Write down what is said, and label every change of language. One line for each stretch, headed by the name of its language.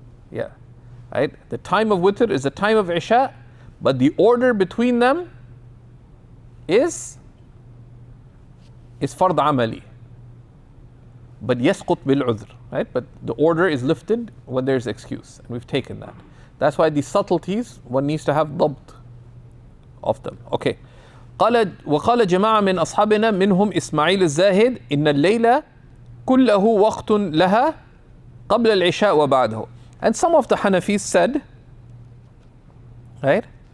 English: Yeah, right? The time of Witr is the time of Isha, but the order between them is fard amali. But
Arabic: yasqut bil udhr,
English: right? But the order is lifted when there's excuse, and we've taken that. That's why these subtleties, one needs to have ضبط of them. Okay.
Arabic: وقال جماعة من أصحابنا منهم إسماعيل الزاهد إن الليل كله وقت لها قبل العشاء وبعده.
English: And some of the Hanafis said, right?